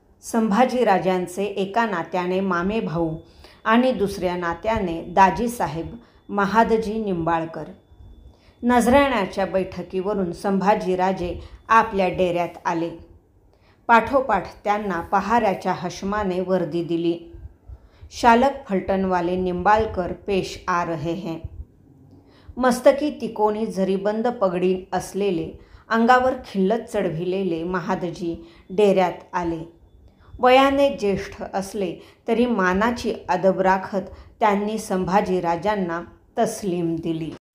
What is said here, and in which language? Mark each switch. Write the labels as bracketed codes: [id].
[mr] संभाजीराजांचे एका नात्याने मामे भाऊ आणि दुसऱ्या नात्याने दाजीसाहेब महादजी निंबाळकर. नजराण्याच्या बैठकीवरून संभाजीराजे आपल्या डेऱ्यात आले. पाठोपाठ त्यांना पहाऱ्याच्या हशमाने वर्दी दिली. [hi] शालक फलटणवाले निंबाळकर पेश आ रहे हैं. [mr] मस्तकी तिकोनी जरीबंद पगडी असलेले, अंगावर खिल्लत चढविलेले महादजी डेऱ्यात आले. वयाने ज्येष्ठ असले तरी मानाची अदब राखत त्यांनी संभाजीराजांना तस्लीम दिली.